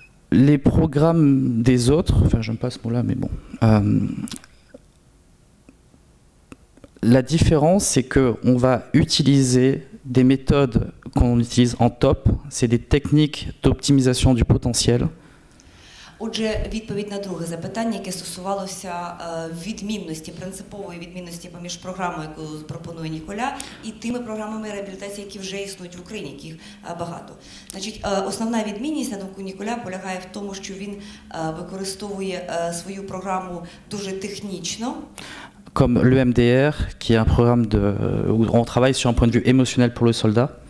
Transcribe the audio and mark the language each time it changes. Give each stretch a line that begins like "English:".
French: Les programmes des autres, enfin j'aime pas ce mot-là, mais bon. La différence, c'est qu'on va utiliser des méthodes qu'on utilise en top, c'est des techniques d'optimisation du potentiel.
Ukrainian: Отже, відповідь на друге запитання, яке стосувалося відмінності, принципової відмінності поміж програмою, яку пропонує Ніколя, і тими програмами реабілітації, які вже існують в Україні, яких багато. Значить, основна відмінність, на думку Ніколя, полягає в тому, що він використовує свою програму дуже технічно.
French: Comme l'EMDR, qui est un programme où on travaille sur un point de vue émotionnel pour le soldat.